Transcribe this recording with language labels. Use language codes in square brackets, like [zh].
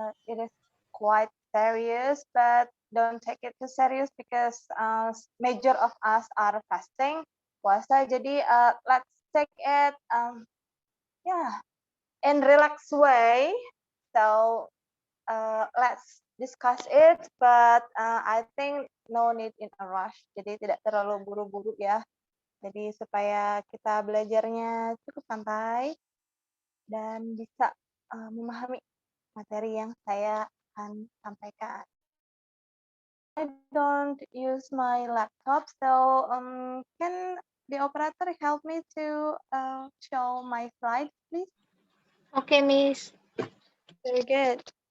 [en] It is quite serious, but don't take it too serious because major of us are fasting puasa. [id] Jadi [en] let's take it in relax way. So let's discuss it, but I think no need in a rush. [id] Jadi tidak terlalu buru-buru ya. Jadi supaya kita belajarnya cukup santai dan bisa memahami materi yang saya akan sampaikan. [en] I don't use my laptop, so can the operator help me to show my slides, please? Okay, Miss. Very good.